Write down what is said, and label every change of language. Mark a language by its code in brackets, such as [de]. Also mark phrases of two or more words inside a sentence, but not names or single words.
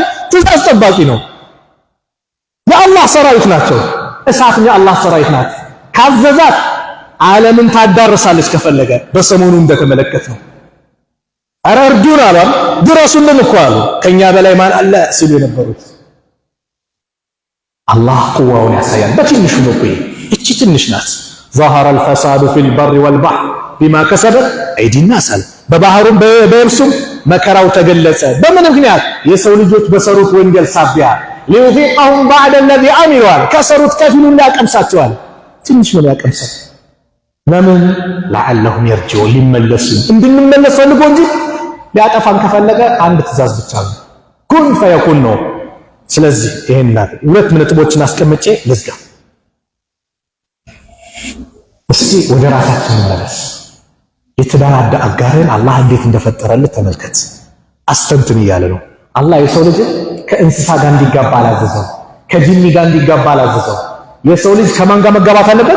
[am] ትእዛዝ ጠባቂ ነው። የአላህ ሰራዊት ናቸው። እሳትም የአላህ ሰራዊት ናት። ካዘዛት ዓለምን ታዳርሳለች ከፈለገ። በሰሞኑ እንደተመለከትነው አረ እርዱን አሏል፣ ድረሱልን እኮ አሉ። ከኛ በላይ ማን አለ ሲሉ የነበሩት አላህ ቁዋውን ያሳያል። በትንሹ ነው ቆይ እቺ ትንሽ ናት። [ar] ظهر الفساد في البر والبحر بما كسبت ايدي الناس [am] በባህሩም በየብሱም መከራው ተገለጸ። በምን ምክንያት? የሰው ልጆች በሰሩት ወንጀል ሳቢያ [ar] ليذيقهم بعد الذي عملوا [am] ከሰሩት ከፊሉን ሊያቀምሳቸዋል። ትንሽ ነው ያቀምሳል። ለምን? [ar] لعلهم يرجعون [am] ሊመለሱ እንድንመለስ ፈልጎ እንጂ ሊያጠፋን ከፈለገ አንድ ትእዛዝ ብቻ ነው፣ [ar] كن فيكون [am] ነው። ስለዚህ ይሄን ሁለት ነጥቦችን አስቀምጬ ልዝጋ። እስቲ ወደ ራሳችን እንመለስ። የተዳራዳ አጋርን አላህ እንዴት እንደፈጠረለት ተመልከት፣ አስተንትን እያለ ነው። አላህ የሰው ልጅ ከእንስሳ ጋር እንዲጋባ አላዘዘው፣ ከጂኒ ጋር እንዲጋባ አላዘዘው። የሰው ልጅ ከማን ጋር መጋባት አለበት?